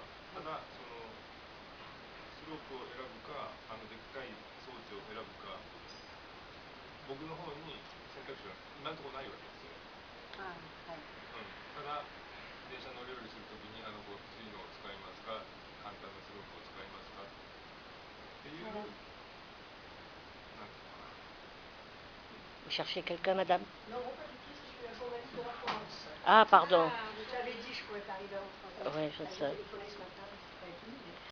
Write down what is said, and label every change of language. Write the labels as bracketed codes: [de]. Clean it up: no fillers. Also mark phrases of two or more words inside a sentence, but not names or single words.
[ja] ただそのスロープを選ぶか、でっかい装置を選ぶか、僕の方に選択肢は今のところないわけですよ。ただ電車乗り降りするときにごっついのを使いますか、簡単なスロープを使いますかっていう、なんていうのかな。 [fr] Vous cherchez quelqu'un, madame? Non, pas du tout, c'est une information en France. Ah, pardon. Je t'avais dit, je pouvais pas arriver en France. Oui, je sais.